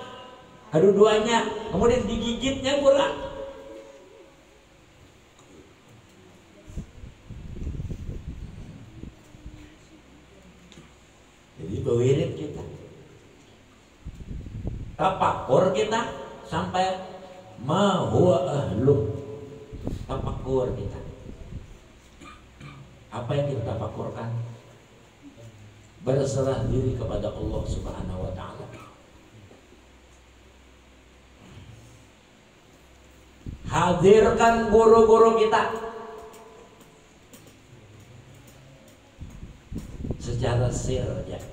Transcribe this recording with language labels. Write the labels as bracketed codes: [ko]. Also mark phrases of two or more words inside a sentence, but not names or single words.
[id] Kedua-duanya, kemudian digigitnya pulang. Jadi berwirid kita, tafakur kita sampai [ar] ma huwa ahlu. [id] Tafakur kita, apa yang kita tafakurkan? Berserah diri kepada Allah [ar] Subhanahu wa ta'ala. [id] Hadirkan guru-guru kita secara sir ya.